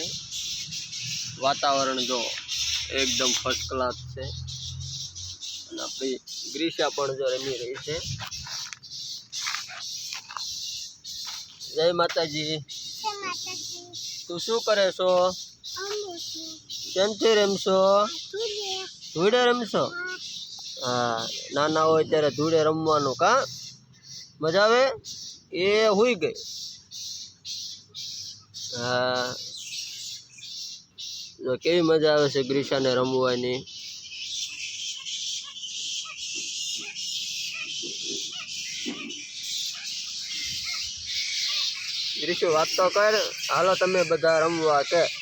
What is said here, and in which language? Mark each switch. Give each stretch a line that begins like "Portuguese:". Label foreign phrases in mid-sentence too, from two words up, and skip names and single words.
Hindi: वातावरण जो एकदम
English: first class
Hindi: है।
Gujarati: અપની ગ્રીષા પણ જો રમી રહી હૈ। જય માતાજી। તું શું કરે છો? કેમ થી રમશો? ધૂડે રમશો? હા, નાના હો ત્યારે ધૂડે રમવાનું કા મજા આવે? એ હુઈ ગઈ। હા, જો કેવી મજા આવે છે ગ્રીષા ને રમવાની। ગ્રીષુ બાત તો કર, હાલો તમે બધા રમવા કે।